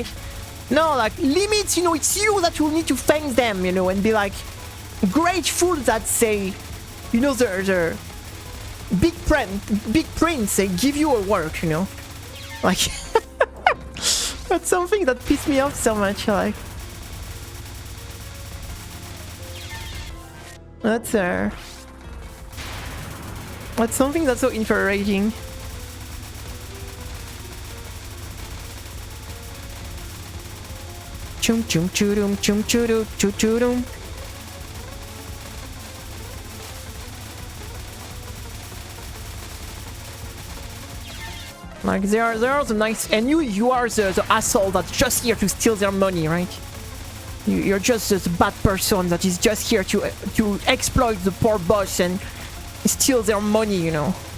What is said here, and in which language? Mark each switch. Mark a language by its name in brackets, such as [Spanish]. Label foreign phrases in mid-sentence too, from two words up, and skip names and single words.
[English] No, like limits, you know, it's you that will need to thank them, you know, and be like grateful that they, you know, the big prince, they give you a work, you know, like that's something that pissed me off so much. Like that's something that's so infuriating. Chum chum churum chum churu churum. Like they are the nice, and you are the asshole that's just here to steal their money, right? You're just this bad person that is just here to exploit the poor boss and steal their money, you know.